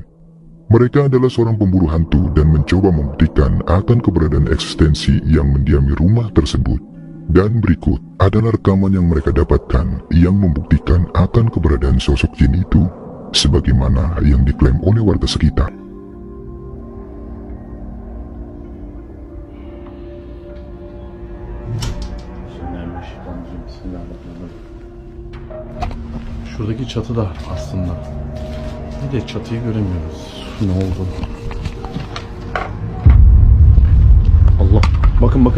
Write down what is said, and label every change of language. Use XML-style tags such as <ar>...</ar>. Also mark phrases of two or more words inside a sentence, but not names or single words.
<id>Mereka adalah seorang pemburu hantu dan mencoba membuktikan akan keberadaan eksistensi yang mendiami rumah tersebut. Dan berikut adalah rekaman yang mereka dapatkan yang membuktikan akan keberadaan sosok jin itu, sebagaimana yang diklaim oleh warga sekitar.</id> <tr>Şuradaki çatı da aslında. Bir de çatıyı göremiyoruz. Ne oldu? Allah. Bakın.</tr>